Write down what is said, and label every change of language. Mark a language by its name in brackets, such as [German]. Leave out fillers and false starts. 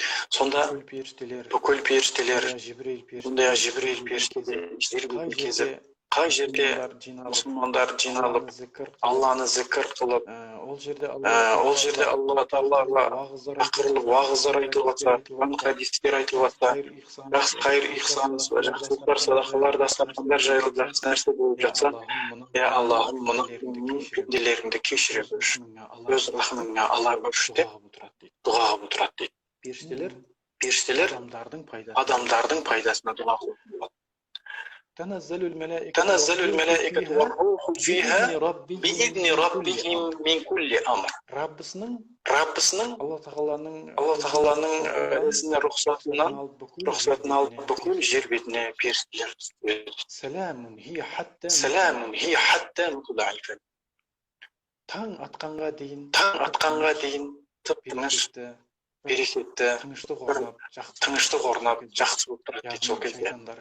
[Kazakh] Сонда бүкіл періштелер, бұндай Жибрейіл періштеде жер бетін кезіп, қай жерде мұсылмандар жиналып, Алланы зікір қылып, ол жерде Алла Тағалаға ақырлы уағыздар айтылып жатса, хадистер айтылып жатса, қайыр ихсан, жақсылықтар, садақалар, дастархандар жайылып жақсы нәрсе болып жатса, я Аллахым, мұны пенделеріңді кешіре көрші, өз рахымыңа ала көрші деп дұға қылып отырады дейді. Періштелер адамдардың пайдасына дұға қылып болады. [Arabic] تنزل الملائكة والروح فيها بإذن ربهم من كل أمر. [Kazakh] Раббысының Алла Тағаланың ізіне рұқсатын алып бүкіл жер бетіне періштелер түседі. [Arabic] Саламун хия хатта мутла'ил фajr. [Kazakh] Таң атқанға дейін тып-тыныш, берекетті, тыныштық орнап, жақсы болып тұрады дейді сол кезде.